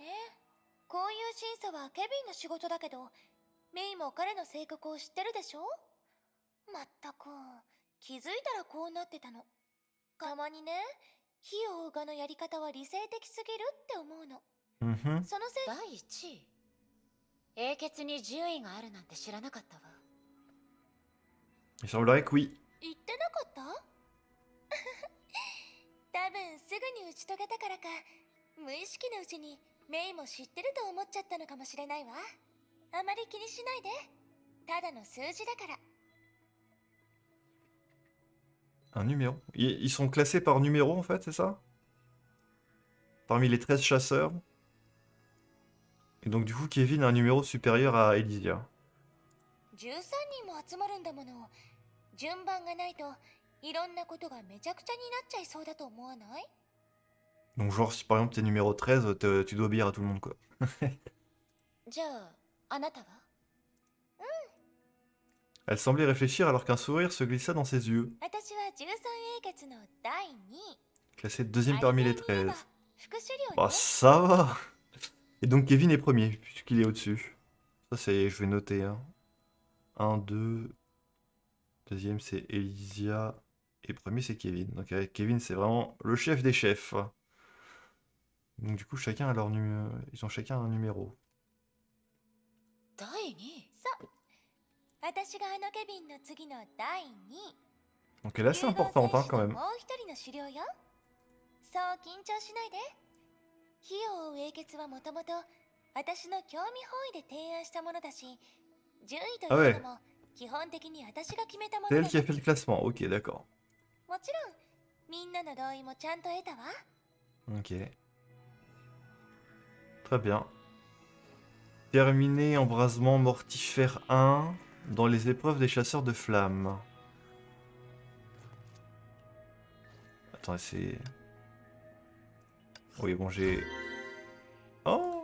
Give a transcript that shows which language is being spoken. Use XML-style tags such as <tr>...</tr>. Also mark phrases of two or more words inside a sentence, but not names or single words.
<ja>こういう審査はケビンの仕事だけど、メイも彼の性格を知ってるでしょ。まったく気づいたらこうなってたの。たまにね、火を追うがのやり方は理性的すぎるって思うの。そのせい。第一位。英傑に順位があるなんて知らなかったわ。</ja> <fr>Il semblerait que oui.</fr> <ja>言ってなかった多分すぐに打ち解けたからか、無意識のうちにメイも知ってると思っちゃったのかもしれないわ。あまり気にしないで。ただの数字だから。</ja> <fr>Un numéro. Ils sont classés par numéro en fait, c'est ça? Parmi les 13 chasseurs. Et donc du coup, Kevin a un numéro supérieur à Elysia.</fr> <ja>13 人も集まるんだもの。順番がないといろんなことがめちゃくちゃになっちゃいそうだと思わない？</ja> <fr>Donc genre, si par exemple t'es numéro 13, tu dois obéir à tout le monde quoi.</fr> <ja>じゃあ、あなたは？</ja> <fr>Elle semblait réfléchir alors qu'un sourire se glissa dans ses yeux.</fr> <ja>私は13英傑の第2位。</ja> <fr>Classé deuxième parmi les 13.</fr> <ja>副首領ね。</ja> <fr>Bah ça va. Et donc Kevin est premier, puisqu'il est au-dessus. Ça c'est, je vais noter. Hein. 1, 2, Deuxième, c'est Elysia. Et premier, c'est Kevin. Donc avec Kevin, c'est vraiment le chef des chefs. Donc du coup, chacun a leur ils ont chacun un numéro.</fr> <ja>第2。そう私があのケビンの次の第2位。</ja> <fr>Donc elle est assez importante hein, quand même.</fr> <ja>もう一人の狩猟よ。そう緊張しないで。火を追う英傑はもともと私の興味本位で提案したものだし、順位というのも基本的に私が決めたも</ja> <fr>C'est</fr> <ja>の</ja> <fr>elle</fr> <ja>だ</ja> <fr>qui a</fr> <ja>し、</ja> <fr>fait le classement. Ok, d'accord.</fr> <ja>もちろんみんなの同意もちゃんと得たわ。</ja> <fr>Ok. Très bien. Terminé embrasement mortifère 1 dans les épreuves des chasseurs de flammes. Attends, c'est... Oui, bon, j'ai... Oh!</fr>